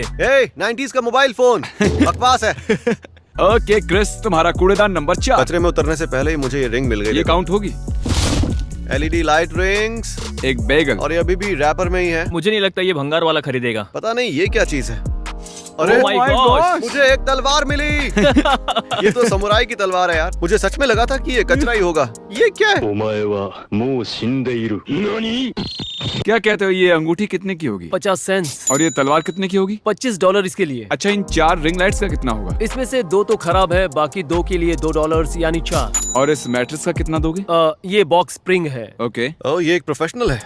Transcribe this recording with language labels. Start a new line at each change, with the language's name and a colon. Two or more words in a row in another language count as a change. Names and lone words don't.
Hindi: 90s का
English: mobile phone
Hindi: बकवास है। ओके क्रिस, तुम्हारा कूड़ेदान नंबर 4। कचरे में उतरने से पहले ही मुझे ये रिंग मिल गई। ये काउंट होगी।
English: LED light rings
Hindi: एक बैगल। और ये अभी भी रैपर में ही है। मुझे नहीं लगता ये भंगार वाला खरीदेगा। पता नहीं ये क्या चीज है। अरे
English: Oh my gosh!
Hindi: मुझे एक तलवार मिली। ये तो समुराई की तलवार है यार। मुझे सच में लगा था कि ये कचरा ही होगा। ये क्या है?
Japanese: お前はもう死んでいる。何？
Hindi: क्या कहते हो, ये अंगूठी कितने की होगी? 50 सेंट्स। और ये तलवार कितने की होगी? $25 इसके लिए। अच्छा, इन 4
English: ring lights
Hindi: का कितना होगा? इसमें से 2 तो खराब है, बाकी 2 के लिए $2 यानी 4। और इस मैट्रेस का कितना दोगे? ये
English: box spring
Hindi: है। ओके। ओह ये एक प्रोफेशनल है।